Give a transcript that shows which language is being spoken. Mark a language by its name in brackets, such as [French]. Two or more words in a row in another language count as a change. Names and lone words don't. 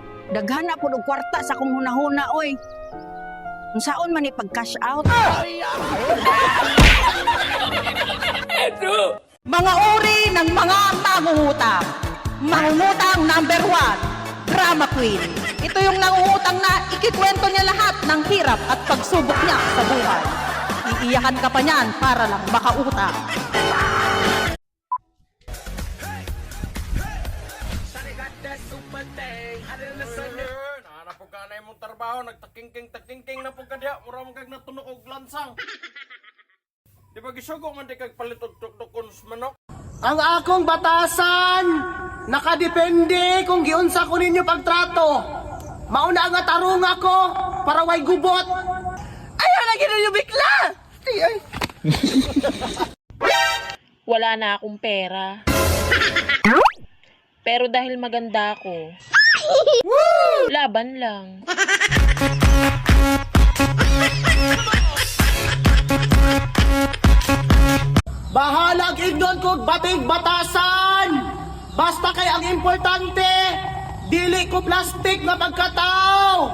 [Cebuano] Daghana po og kwarta sa kong hunahuna, oy. Kung saon man ipag-cash out. [Filipino] Mga uri ng mga mangungutang. Mangungutang number 1, [English] drama queen. [Filipino] Ito yung nangungutang na ikikwento niya lahat ng hirap at pagsubok niya sa buhay. Iiyakan ka pa niyan para lang makautang. [Cebuano] Nahanap po ka na imong trabaho, nagtakingking na po ka diya, mura mong kag natunog og lansang. Di ba gisugo man di kag palit og tuktukon sa manok? Ang akong batasan, nakadepende kung giunsa ko ninyo pagtrato. Mauna nga tarong ako para way gubot. [Filipino] Ayaw na gina yung bigla! Ay. Wala na akong pera. Pero dahil maganda ako, laban lang. [Cebuano] Bahalag ignon kog batig batasan! Basta kay ang importante, dili ko plastic na pagkatao!